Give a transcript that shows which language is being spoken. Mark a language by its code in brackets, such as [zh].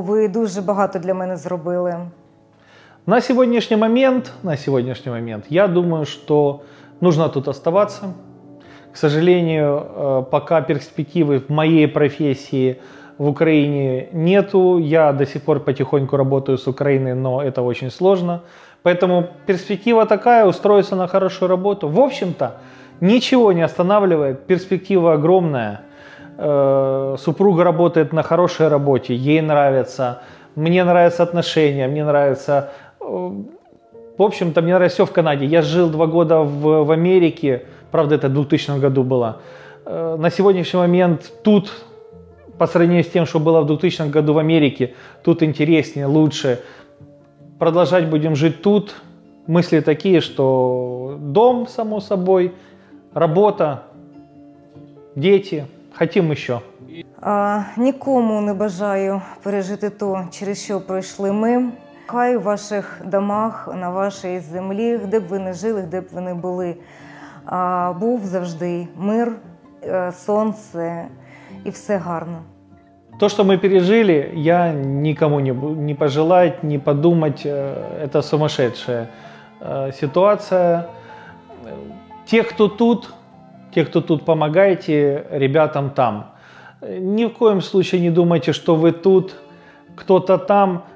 [uk] Ви дуже багато для мене зробили. [ru] На сегодняшний момент, я думаю, что нужно тут оставаться. К сожалению, пока перспективы в моей профессии в Украине нету. Я до сих пор потихоньку работаю с Украиной, но это очень сложно. Поэтому перспектива такая, устроиться на хорошую работу. В общем-то, ничего не останавливает, перспектива огромная. Супруга работает на хорошей работе, ей нравится, мне нравятся отношения, мне нравится... В общем-то, мне нравится все в Канаде. Я жил 2 года в Америке, правда, это в 2000 году было. На сегодняшний момент тут, по сравнению с тем, что было в 2000 году в Америке, тут интереснее, лучше. Продолжать будем жить тут. Мысли такие, что дом, само собой, работа, дети, хотим еще. [uk] Нікому не бажаю пережити то, через що пройшли ми. Хай у ваших домах, на вашій землі, де б ви не жили, де б ви не були, був завжди мир, сонце і все гарно. [ru] То, что мы пережили, я никому не пожелать, не подумать. Это сумасшедшая ситуация. Те, кто тут, помогайте ребятам там. Ни в коем случае не думайте, что вы тут, кто-то там.